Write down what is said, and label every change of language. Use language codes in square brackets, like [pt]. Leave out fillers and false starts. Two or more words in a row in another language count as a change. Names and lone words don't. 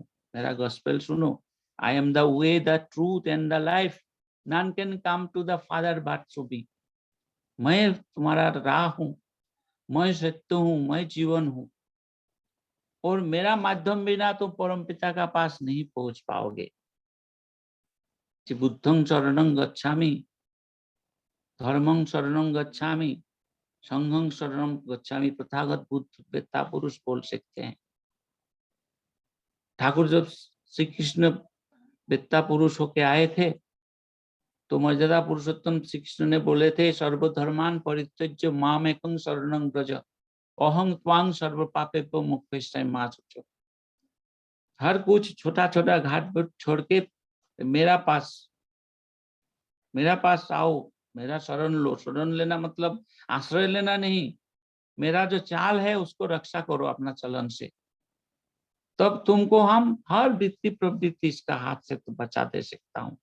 [hi] मेरा गॉस्पेल सुनो, [en] I am the way, the truth and the life, none can come to the Father but through me. [hi] मैं तुम्हारा राह हूँ, मैं सत्य हूँ, मैं जीवन हूँ, और मेरा माध्यम बिना तुम परम पिता का पास नहीं पहुंच पाओगे। [pi] बुद्धं शरणं गच्छामि, धर्मं शरणं गच्छामि, संघं शरणं गच्छामि, [hi] प्रथागत बुद्ध वेत्ता पुरुष बोल सकते हैं। ठाकुर जब श्री कृष्ण वेत्ता पुरुष होके आए थे तो मर्यादा पुरुषोत्तम श्री कृष्ण ने बोले थे, [sa] सर्वधर्मान परित्यज्य मामेकं शरणं व्रज अहं त्वां सर्व पापेभ्यो मोक्षयिष्यामि मा शुचः। [hi] हर कुछ छोटा छोटा घाट छोड़ के मेरा पास आओ, मेरा शरण लो। शरण लेना मतलब आश्रय लेना नहीं, मेरा जो चाल है उसको रक्षा करो अपना चलन से, तब तुमको हम हर वृत्ति प्रवृत्ति इसका हाथ से तो बचा दे सकता हूँ।